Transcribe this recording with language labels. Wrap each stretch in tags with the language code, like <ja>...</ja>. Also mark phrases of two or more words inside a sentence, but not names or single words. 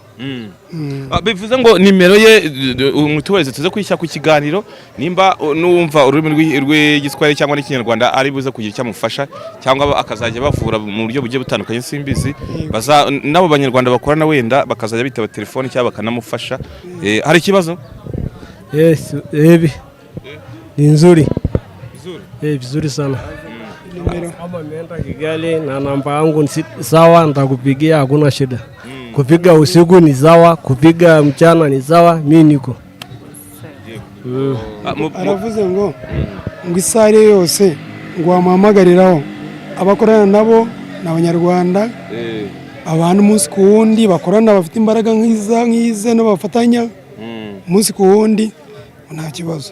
<rw>Bivuze ngo nimero ye umutuweze tuze kwishyira ku kiganiro, nimba numva ururimi rw'igiswahili cyangwa n'ikinyarwanda ari buze kugira cyamufasha, cyangwa akazajya bavura mu buryo bugiye butandukanye simbizi, nabo banyarwanda bakorana wenda bakazajya bitaba telefone cyangwa bakanamufasha. Hari ikibazo?</rw> <sw>Yes, ni nzuri vizuri sana. Kama nimeenda Kigali na namba yangu ni sawa, nitakupigia, hakuna shida. Kupiga usiku ni sawa, kupiga mchana ni sawa, mimi niko.</sw> <rw>Aravuze ngo isaha yose ngo amuhamagariraho abakorana nabo n'abanyarwanda, abantu umunsi ku wundi bakorana bafite imbaraga nk'ize no bafatanya umunsi ku wundi, nta kibazo.</rw>